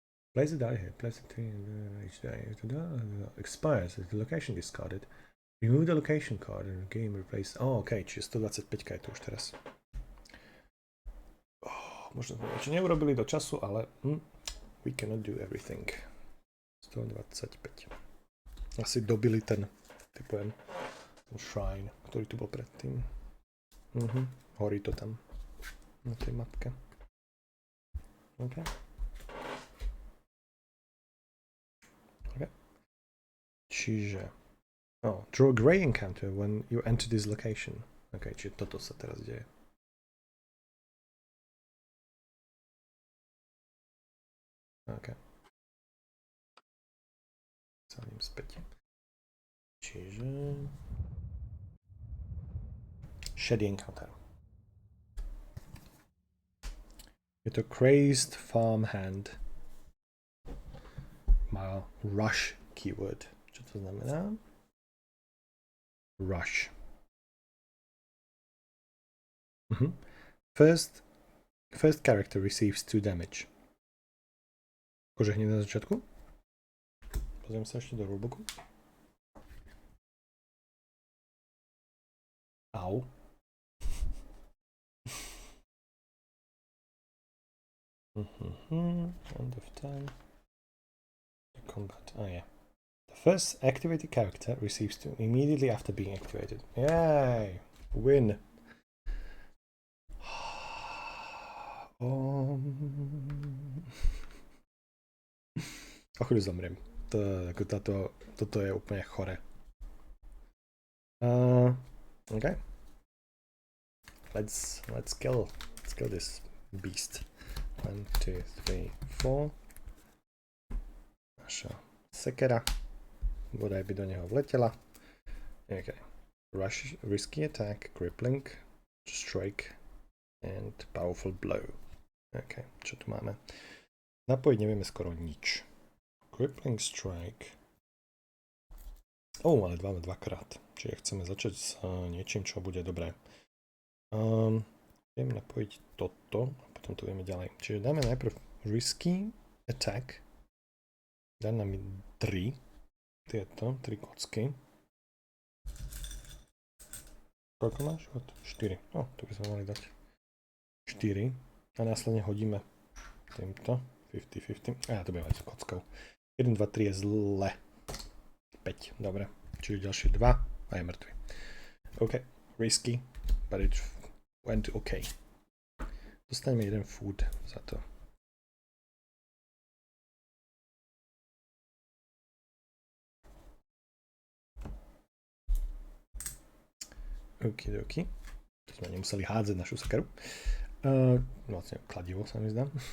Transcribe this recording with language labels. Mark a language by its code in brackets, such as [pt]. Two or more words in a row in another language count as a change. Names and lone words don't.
[en] Place a die here. Place a tree each day. Expires. The location discarded. Remove the location card and game replace. [sk] OK, čiže 125 je tu už teraz. Možno sme niečo neurobili do času, ale [en] we cannot do everything. [sk] 125. Asi dobili ten, typujem, ten shrine, ktorý tu bol predtým. Horí to tam na tej mapke. OK. [en] Čiže draw a grey encounter when you enter this location. [sk] OK, čiže toto sa teraz deje. OK. Sadím späť. Čiže [en] shady encounter. [sk] Je to [en] crazed farmhand. [sk] Má rush keyword. Čo to znamená? Rush. [en] First character receives 2 damage. [sk] Akože hneď na začiatku. Pozriem sa ešte do rulebooku. Au. [en] End of time. Combat. Oh yeah. The first activated character receives 2 immediately after being activated. Yay! Win. [sk] O chvíľu zomriem. Toto je úplne chore. [en] Okay. Let's kill this beast. [sk] 1, 2, 3, 4. Naša sekera. Bodaj by do neho vletela. [en] Okay. Rush, risky attack, crippling, strike and powerful blow. [sk] OK, čo tu máme? Napojiť nevieme skoro nič. [en] Crippling strike. [sk] Ale dvakrát. Čiže chceme začať s niečím, čo bude dobré. Vieme napojiť toto a potom to vieme ďalej. Čiže dáme najprv [en] risky attack. [sk] Dá nám 3. Tieto 3 kocky. Koľko máš? 4. To by sme mali dať 4. A následne hodíme týmto 50-50. To bude mať s kockou. 1, 2, 3 je zle. 5. Dobre. Čiže ďalšie 2 a je mŕtvy. OK. Risky. [en] But it went OK. [sk] Dostaneme 1 food za to. Okidoki. To sme nemuseli hádzať našu sekeru. Vlastne kladivo sa mi zdá.